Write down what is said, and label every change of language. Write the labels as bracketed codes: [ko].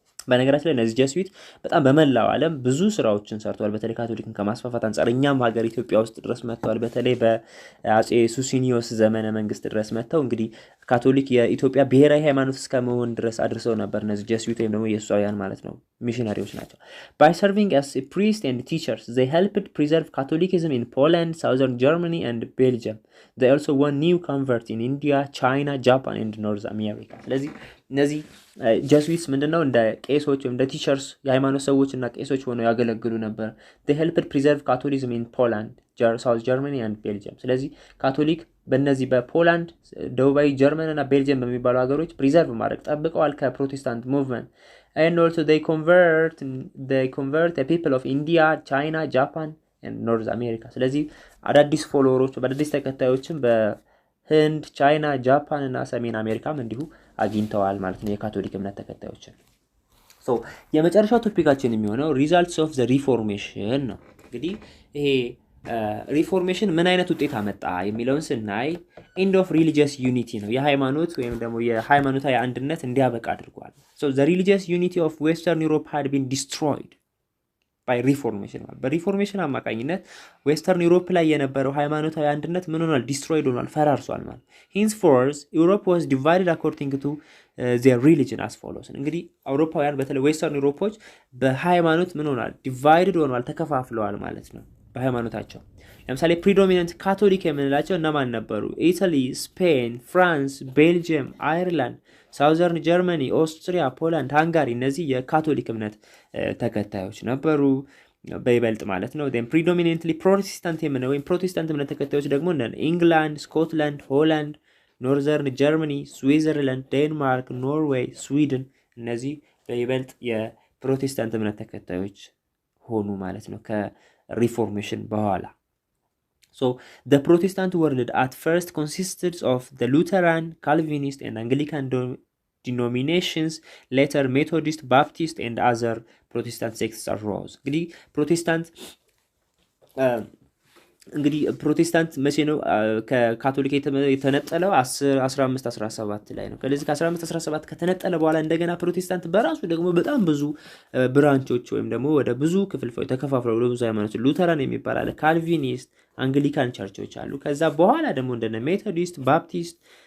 [am] በነገራችን ላይ እነዚህ ጀሱዊት በጣም በመላው ዓለም ብዙ ስራዎችን ሰርተዋል። በተለይ ካቶሊክን ከማስፋፋት አንፃር እኛም ሀገር ኢትዮጵያ ውስጥ ድረስ መጥተዋል። በተለይ በአጼ ሱሲኒዮስ ዘመነ መንግስት ድረስ መጥተው እንግዲህ ካቶሊክ የኢትዮጵያ ብሔራዊ ሃይማኖት እስከመሆን ድረስ አድርሰው ነበር። እነዚህ ጀሱዊት ወይም ደግሞ ኢየሱሳውያን ማለት ነው፣ ሚሽነሪዎች ናቸው። [en] by serving as a priest and teachers they helped preserve Catholicism in Poland, southern Germany and Belgium. they also won new converts in India, China, Japan and North America. [am] ስለዚህ እነዚህ ጀሱዊትስ ምንድነው እንደ ቄሶች ወይም እንደ ቲቸርስ የሃይማኖት ሰዎች እና ቄሶች ሆነው ያገለግሉ ነበር። [en] they helped preserve Catholicism in Poland, South Germany and Belgium. [am] ስለዚህ ካቶሊክ በእነዚህ በፖላንድ፣ ደቡባዊ ጀርመን እና ቤልጂየም በሚባሉ ሀገሮች ፕሪዘርቭ ማድረግ ጠብቀዋል ከፕሮቴስታንት ሙቭመንት። [en] and also they convert the people of India, China, Japan and North America. [am] ስለዚህ አዳዲስ ፎሎወሮች በአዳዲስ ተከታዮችን በህንድ፣ ቻይና፣ ጃፓን እና ሰሜን አሜሪካም እንዲሁ አግኝተዋል ማለት ነው የካቶሊክ እምነት ተከታዮችን። so የመጨረሻው ቶፒካችን የሚሆነው [en] results of the reformation [am] ነው። እንግዲህ ይሄ ሪፎርሜሽን ምን አይነት ውጤት አመጣ የሚለውን ስናይ [en] end of religious unity [am] ነው። የሃይማኖት ወይም ደግሞ የሃይማኖታዊ አንድነት እንዲያበቃ አድርጓል። [en] so the religious unity of Western Europe had been destroyed by reformation [am] ማለት በሪፎርሜሽን አማካኝነት ዌስተርን ዩሮፕ ላይ የነበረው ሃይማኖታዊ አንድነት ምን ሆኗል? ዲስትሮይድ ሆኗል፣ ፈራርሷል ማለት። [en] henceforth Europe was divided according to their religion as follows. [am] እንግዲህ አውሮፓውያን በተለይ ዌስተርን ዩሮፖች በሃይማኖት ምን ሆኗል? ዲቫይድድ ሆኗል፣ ተከፋፍለዋል ማለት ነው በሃይማኖታቸው። ለምሳሌ ፕሪዶሚናንት ካቶሊክ የምንላቸው እነማን ነበሩ? ኢታሊ፣ ስፔን፣ ፍራንስ፣ ቤልጂየም፣ አይርላንድ፣ ሳውዘርን ጀርመኒ፣ ኦስትሪያ፣ ፖላንድ፣ ሃንጋሪ እነዚህ የካቶሊክ እምነት ተከታዮች ነበሩ በይበልጥ ማለት ነው። [en] then predominantly [am] ፕሮቴስታንት የምንለው ወይም ፕሮቴስታንት እምነት ተከታዮች ደግሞ ኢንግላንድ፣ ስኮትላንድ፣ ሆላንድ፣ ኖርዘርን ጀርመኒ፣ ስዊዘርላንድ፣ ዴንማርክ፣ ኖርዌይ፣ ስዊድን እነዚህ በይበልጥ የፕሮቴስታንት እምነት ተከታዮች ሆኑ ማለት ነው ከሪፎርሜሽን በኋላ። [en] so the Protestant world at first consisted of the Lutheran, Calvinist and Anglican denominations. later Methodist, Baptist and other Protestant sects arose. [am] እንግዲህ ፕሮቴስታንት እንግዲህ ፕሮቴስታንት መቼ ነው ከካቶሊክ የተነጠለው? 10 15 17 ላይ ነው። ስለዚህ ከ15 17 ከተነጠለ በኋላ እንደገና ፕሮቴስታንት በራሱ ደግሞ በጣም ብዙ ብራንቾች ወይም ደግሞ ወደ ብዙ ክፍልፋዮች ተከፋፍለው ወደ ብዙ ሃይማኖቶች ሉተራን የሚባል አለ፣ ካልቪኒስት፣ አንግሊካን ቸርቾች አሉ። ከዛ በኋላ ደግሞ እንደነ ሜቶዲስት፣ ባፕቲስት